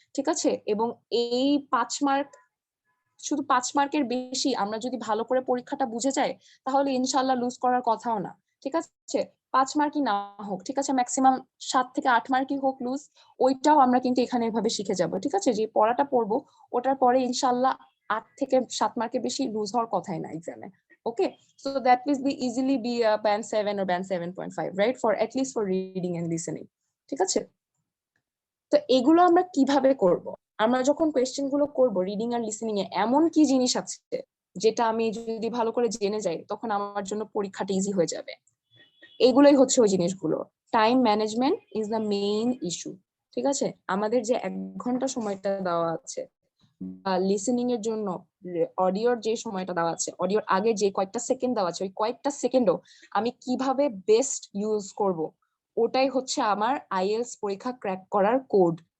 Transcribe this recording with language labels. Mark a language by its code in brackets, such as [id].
[bn] ঠিক আছে, এবং এই 5 মার্ক, শুধু 5 মার্কের বেশি আমরা যদি ভালো করে পরীক্ষাটা বুঝে যাই তাহলে ইনশাল্লাহ লুজ করার কথাও না। ঠিক আছে, 5 মার্কই না হোক, ঠিক আছে, ম্যাক্সিমাম 7 থেকে 8 মার্কই হোক লুজ, ওইটাও আমরা কিন্তু এখানে এভাবে শিখে যাব। ঠিক আছে, যে পড়াটা পড়বো ওটার পরে ইনশাল্লাহ 8 থেকে 7 মার্কের বেশি লুজ হওয়ার কথাই না এক্সামে। [en] Okay, so that will be easily be a band 7 or band 7.5, right, for at least for reading and listening. [bn] ঠিক আছে, তো এগুলো আমরা কিভাবে করব? আমরা যখন কোয়েশ্চেন গুলো করব রিডিং আর লিসেনিং এ, এমন কি জিনিস আছে যেটা আমি যদি ভালো করে জেনে যাই তখন আমার জন্য পরীক্ষাটা ইজি হয়ে যাবে? এগুলোই হচ্ছে ওই জিনিসগুলো। [en] Time management is the main issue. [bn] ঠিক আছে, আমাদের যে 1 ঘন্টা সময়টা দেওয়া আছে বা লিসেনিং এর জন্য অডিওর যে সময়টা দেওয়া আছে, অডিওর আগে যে কয়েকটা সেকেন্ড দেওয়া আছে, ওই কয়েকটা সেকেন্ডও আমি কিভাবে বেস্ট ইউজ করব, ওটাই হচ্ছে আমার আইএলটিএস পরীক্ষা ক্র্যাক করার কোড।